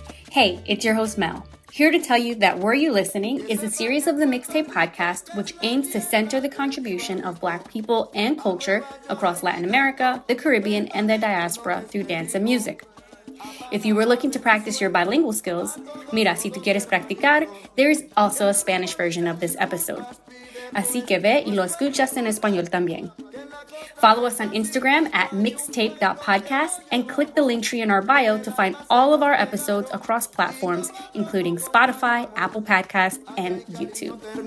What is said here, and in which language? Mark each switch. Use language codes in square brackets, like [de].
[en] Hey, it's your host Mel, here to tell you that Were You Listening is a series of the Mixtape podcast which aims to center the contribution of Black people and culture across Latin America, the Caribbean, and the diaspora through dance and music. If you were looking to practice your bilingual skills, [es] mira, si tú quieres practicar, [en] there is also a Spanish version of this episode. [es] Así que ve y lo escuchas en español también. [en] Follow us on Instagram at mixedtapepodcast and click the link tree in our bio to find all of our episodes across platforms, including Spotify, Apple Podcasts, and YouTube.